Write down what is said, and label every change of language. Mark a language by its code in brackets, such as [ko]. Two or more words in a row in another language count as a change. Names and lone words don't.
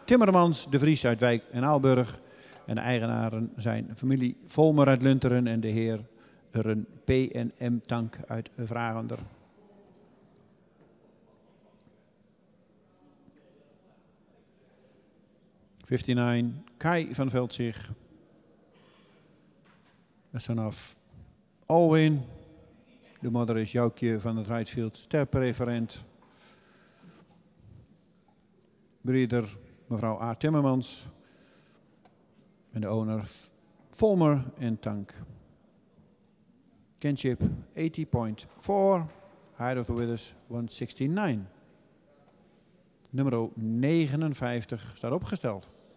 [nl] Timmermans de Vries uit Wijk en Aalburg. En de eigenaren zijn familie Volmer uit Lunteren en de heer P&M Tank uit Vragender. Kai van Veldzicht. [en] A son of Alwin. [nl] De moeder is Joukje van het Rijtsfield, sterpreferent. [en] Breeder mevrouw A. Timmermans. [nl] En de owner Volmer en Tank. [en] Kinship 80.4. Height of the Withers 169. [nl] Nummer 59 staat opgesteld.